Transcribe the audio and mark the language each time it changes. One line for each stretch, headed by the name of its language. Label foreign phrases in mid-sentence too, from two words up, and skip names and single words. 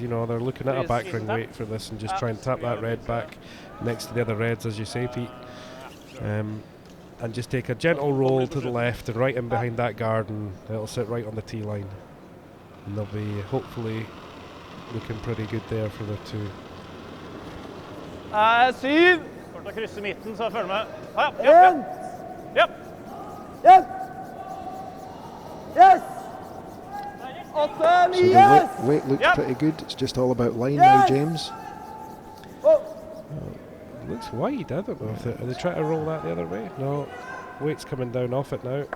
English: You know, they're looking at a back ring weight for this and just try and tap that red back next to the other reds, as you say, Pete. And just take a gentle roll to the left and right in behind that guard, and it'll sit right on the tee line. And they'll be hopefully looking pretty good there for the 2.
Norwegian: Syv. Kort å krysse midten, så følg med.
English: Yep. Yes. 8, 9, So yes. the weight looks pretty good. It's just all about line now, James. It looks wide. I don't know if are they trying to roll that the other way? No, weight's coming down off it now.